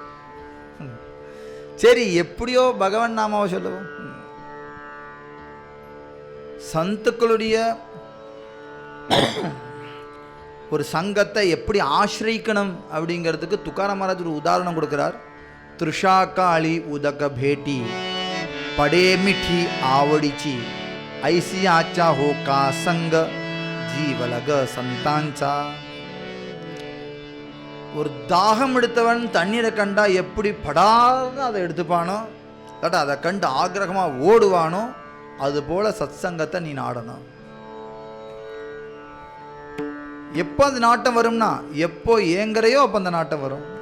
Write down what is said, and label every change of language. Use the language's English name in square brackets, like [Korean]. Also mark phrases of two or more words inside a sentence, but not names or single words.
[Tamil] சரி, எப்படியோ பகவன் நாமாவை சொல்லுவோம். சந்துக்களுடைய ஒரு சங்கத்தை எப்படி ஆசிரிக்கணும் அப்படிங்கிறதுக்கு துக்காராம் மகாராஜ் ஒரு உதாரணம் கொடுக்குறார். [Marathi] त्रिशाकाळी उदक भेटी पडे मिठी आवडीची ऐसी आचा हो का संग जीवलग संतांचा. [Tamil] ஒரு தாகம் எடுத்தவன் தண்ணீரை கண்டா எப்படி படாத அதை எடுத்துப்பானோ, இல்லாட்டா அதை கண்டு ஆக்ரகமாக ஓடுவானோ, அது போல சத் சங்கத்தை நீ நாடணும். எப்போ அந்த நாட்டம் வரும்னா, எப்போ ஏங்குறையோ அப்போ அந்த நாட்டம் வரும்.